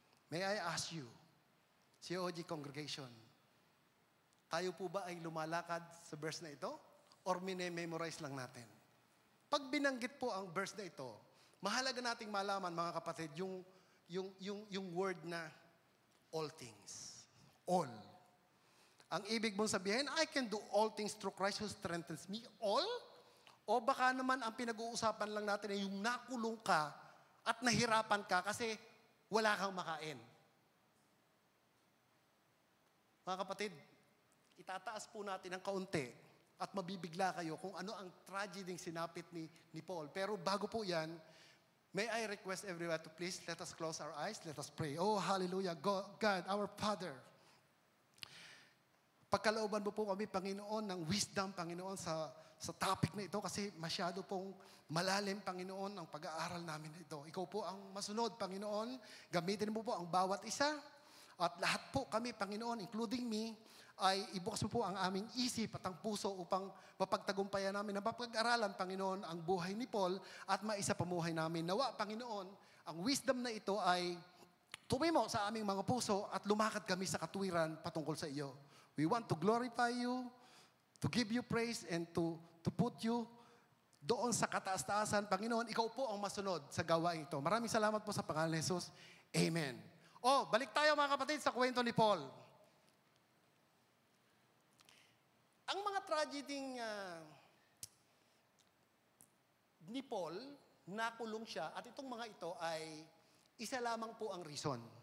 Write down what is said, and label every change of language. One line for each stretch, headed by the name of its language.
English: May I ask you,
Filipino: COG congregation, tayo po ba ay lumalakad sa verse na ito? Or minememorize lang natin? Pag binanggit po ang verse na ito, mahalaga nating malaman, mga kapatid, yung word na all things.
English: All.
Filipino: Ang ibig mong sabihin,
English: I can do all things through Christ who strengthens me. All?
Filipino: O baka naman ang pinag-uusapan lang natin ay yung nakulong ka at nahirapan ka kasi wala kang makain. Mga kapatid, itataas po natin ng kaunti at mabibigla kayo kung ano ang tragedy sinapit ni Paul. Pero bago po yan,
English: may I request everyone to please let us close our eyes, let us pray. Oh, hallelujah, God, our Father.
Filipino: Pagkalooban mo po kami, Panginoon, ng wisdom, Panginoon, sa topic na ito kasi masyado pong malalim, Panginoon, ang pag-aaral namin ito. Ikaw po ang masunod, Panginoon. Gamitin mo po ang bawat isa. At lahat po kami, Panginoon, including me, ay ibukas mo po ang aming isip at ang puso upang mapagtagumpayan namin na mapag-aralan, Panginoon, ang buhay ni Paul at maisa pamuhay namin. Nawa, Panginoon, ang wisdom na ito ay tumimo sa aming mga puso at lumakad kami sa katuwiran patungkol sa iyo.
English: We want to glorify you, to give you praise, and to put you
Filipino: doon sa kataas-taasan. Panginoon, ikaw po ang masunod sa gawain ito. Maraming salamat po sa pangalan ni Jesus. Amen. Balik tayo mga kapatid sa kwento ni Paul. Ang mga tragedy ni Paul, nakulong siya, at itong mga ito ay isa lamang po ang reason.